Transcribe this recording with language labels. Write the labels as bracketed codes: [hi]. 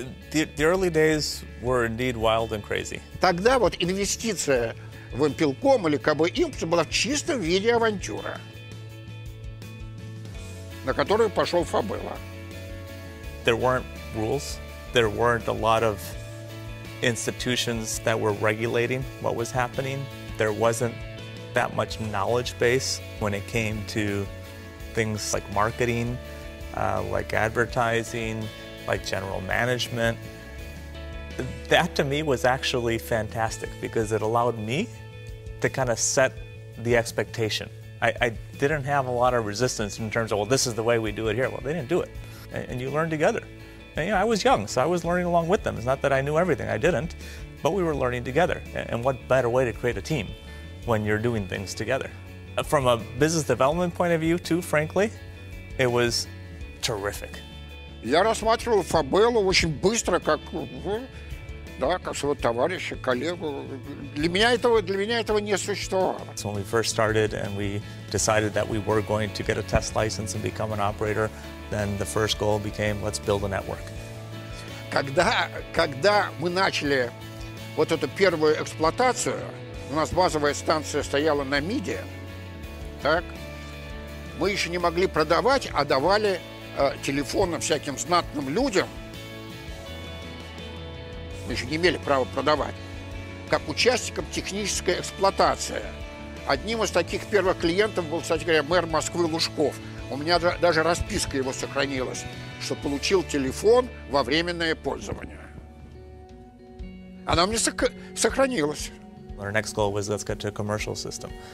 [en] The early days were indeed wild and crazy. [ru] Тогда вот инвестиция в Импелком или КБ-Импс была в чистом виде авантюра, на которую пошел Фабелло. [en] There weren't rules. There weren't a lot of institutions that were regulating what was happening. There wasn't that much knowledge base when it came to things like marketing, like advertising, like general management. That to me was actually fantastic because it allowed me to kind of set the expectation. I didn't have a lot of resistance in terms of, well, this is the way we do it here. Well, they didn't do it. And you learn together. And, you know, I was young, so I was learning along with them. It's not that I knew everything, I didn't, but we were learning together. And what better way to create a team when you're doing things together? From a business development point of view, too, frankly, it was terrific. [ru] Я рассматривал Фабелло очень быстро, как, да, как своего товарища, коллегу. Для меня этого не существовало. [en] So when we first started and we decided that we were going to get a test license and become an operator, then the first goal became, let's build a network. [ru] Когда мы начали вот эту первую эксплуатацию, у нас базовая станция стояла на МИДе, так, мы еще не могли продавать, а давали телефоны всяким знатным людям. Мы еще не имели права продавать, как участникам технической эксплуатации. Одним из таких первых клиентов был, кстати говоря, мэр Москвы Лужков. У меня даже расписка его сохранилась, что получил телефон во временное пользование. Она у меня сохранилась. [en] Our next goal was, let's get to a commercial system.